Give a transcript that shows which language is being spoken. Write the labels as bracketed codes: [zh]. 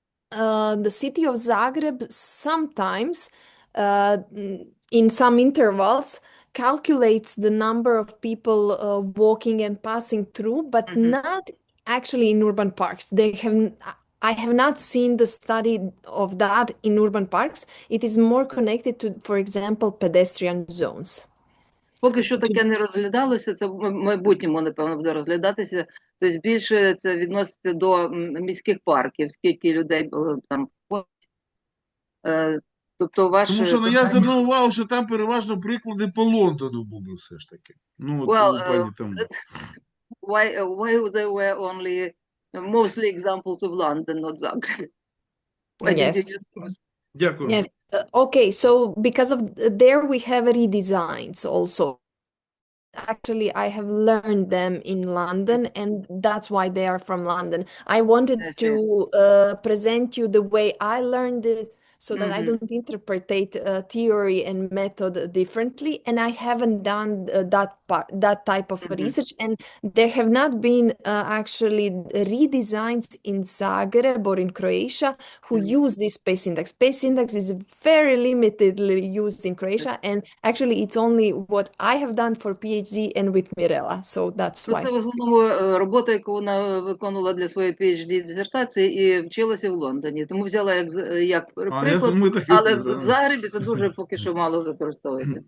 [en] The city of Zagreb sometimes, in some intervals, calculates the number of people walking and passing through, but not actually in urban parks. I have not seen the study of that in urban parks. It is more connected to, for example, pedestrian zones. [uk] Поки що таке не розглядалося, це в майбутньому, напевно, буде розглядатися. Тобто більше це відноситься до міських парків, скільки людей там. Тобто Тому що я звернув увагу, що там переважно приклади по Лондону були все ж таки. Пані Тамара. [en] Why there were only mostly examples of London, not Zagreb? Yes. [uk] Дякую. [en] Yes. Okay, so because of there we have redesigns also. actually I have learned them in London, and that's why they are from London. I wanted I see. to present you the way I learned it so that I don't interpret theory and method differently. And I haven't done that type of research, and there have not been actually redesigns in Zagreb or in Croatia who use this space index. Space index is very limitedly used in Croatia, and actually it's only what I have done for PhD and with Mirela, so that's why. [uk] Це в основному робота, яку вона виконувала для своєї PhD-дисертації і вчилася в Лондоні. Тому взяла як приклад, ми так і але тут, в Загребі це дуже поки що мало використовується.